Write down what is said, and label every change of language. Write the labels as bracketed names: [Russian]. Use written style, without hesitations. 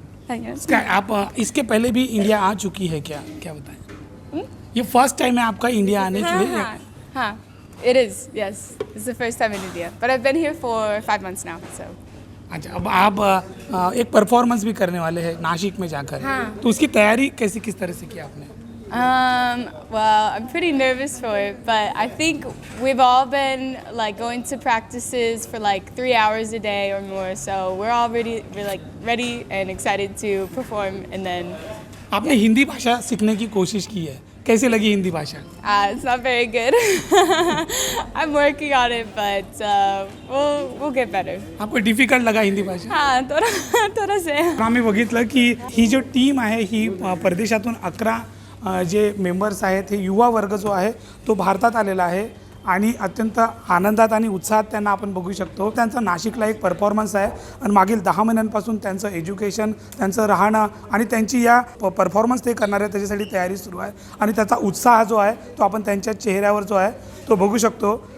[Hindi] Sky, आप इसके पहले भी इंडिया आ चुकी है क्या? क्या बताएं? ये फर्स्ट टाइम है आपका इंडिया आने के लिए? [English] हाँ, it is, yes. It's the first time in India. But I've been here for 5 months now, so. [Hindi] अच्छा, अब आप एक परफॉर्मेंस भी करने वाले हैं नासिक में जाकर. हाँ. तो उसकी तैयारी किस तरह से की आपने? [English] Well, I'm pretty nervous for it, but I think we've all been like going to practices for like 3 hours a day or more, so we're all ready and excited to perform. And then [Hindi] आपने हिंदी भाषा सीखने की कोशिश की है, कैसी लगी हिंदी भाषा? [English] it's not very good. I'm working on it, but we'll get better. [Hindi] आपको डिफिकल्ट लगा हिंदी भाषा? हाँ, थोडं से. [Marathi] आम्ही बघितलं की ही जो टीम आहे ही परदेशातून 11 जे मेंबर्स आहेत, हे युवा वर्ग जो आहे तो भारतात आलेला आहे आणि अत्यंत आनंदात आणि उत्साहात त्यांना आपण बघू शकतो. त्यांचा नाशिकला एक परफॉर्मन्स आहे आणि मागील 10 महिन्यांपासून त्यांचं एज्युकेशन, त्यांचं राहणं आणि त्यांची या परफॉर्मन्स ते करणार आहे त्याच्यासाठी तयारी सुरू आहे आणि त्याचा उत्साह जो आहे तो आपण त्यांच्या चेहऱ्यावर जो आहे तो बघू शकतो.